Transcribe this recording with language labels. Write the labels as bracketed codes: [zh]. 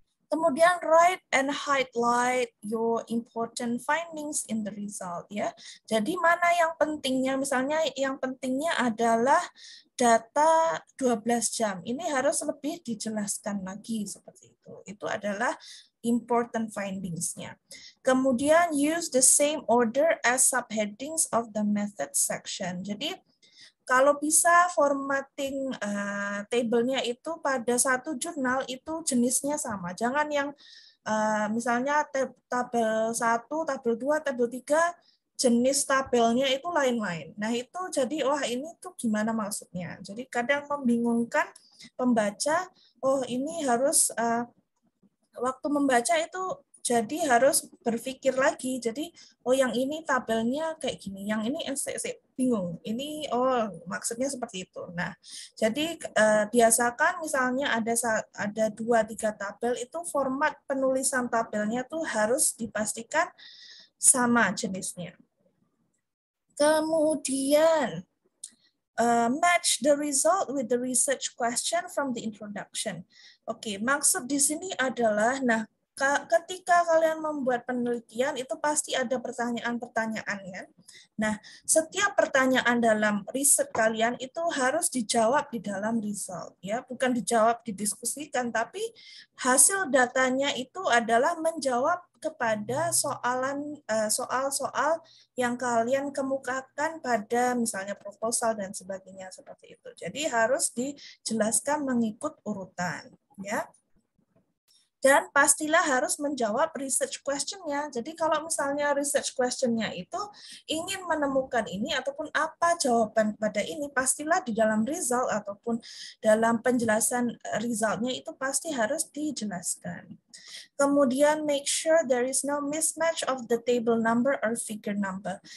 [id] Kemudian [en] write and highlight your important findings in the result [id] ya. Jadi mana yang pentingnya, misalnya yang pentingnya adalah data 12 jam. Ini harus lebih dijelaskan lagi seperti itu. Itu adalah important findings-nya. Kemudian [en] use the same order as subheadings of the method section. [id] Jadi kalau bisa formatting tabelnya itu pada satu jurnal itu jenisnya sama. Jangan yang misalnya tabel 1, tabel 2, tabel 3, jenis tabelnya itu lain-lain. Nah itu jadi, wah ini tuh gimana maksudnya. Jadi kadang membingungkan pembaca, oh ini harus waktu membaca itu Jadi harus berpikir lagi. Jadi oh yang ini tabelnya kayak gini, yang ini bingung. Ini oh maksudnya seperti itu. Nah, jadi biasakan misalnya ada 2-3 tabel itu format penulisan tabelnya tuh harus dipastikan sama jenisnya. Kemudian [en] match the result with the research question from the introduction. [id] Oke, maksud di sini adalah, nah, ketika kalian membuat penelitian itu pasti ada pertanyaan-pertanyaan ya. Nah, setiap pertanyaan dalam riset kalian itu harus dijawab di dalam result ya, bukan dijawab didiskusikan, tapi hasil datanya itu adalah menjawab kepada soal-soal yang kalian kemukakan pada misalnya proposal dan sebagainya seperti itu. Jadi harus dijelaskan mengikut urutan ya. Dan pastilah harus menjawab research question-nya. Jadi kalau misalnya research question-nya itu ingin menemukan ini ataupun apa jawaban pada ini, pastilah di dalam result ataupun dalam penjelasan result-nya itu pasti harus dijelaskan. Kemudian [en] make sure there is no mismatch of the table number or figure number.